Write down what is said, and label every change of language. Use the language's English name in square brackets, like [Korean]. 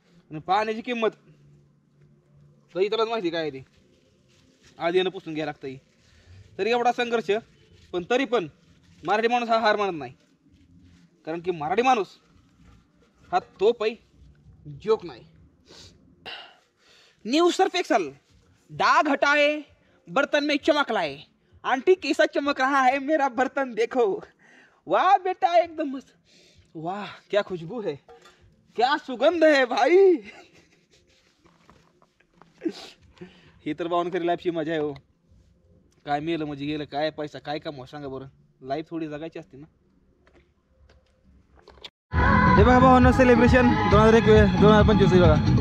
[Marathi] आणि पाण्याची किंमत तर इतरच माहिती काय ती, आधी यानं पुसून घ्यायला लागतं. तरी एवढा संघर्ष, पण तरी पण मराठी माणूस हा हार मानत नाही, कारण की मराठी माणूस हा तोप आहे, जोक नाही. [Hindi] न्यू सर्फ एक्सेल दाग हटाए, बर्तन में चमक लाए, आंटी कैसा चमक रहा है मेरा बर्तन देखो. वाह बेटा एकदम मस्त. वाह क्या खुशबू है, क्या सुगंध है भाई. [Marathi] ही तर बावून खरी लाईफची मजा आहे हो. काय मेलं म्हणजे गेलं, काय पैसा काय कमवा सांगा बरं. लाईफ थोडी जगायची असते ना. हे बघा भावांनो सेलिब्रेशन 2025 बघा.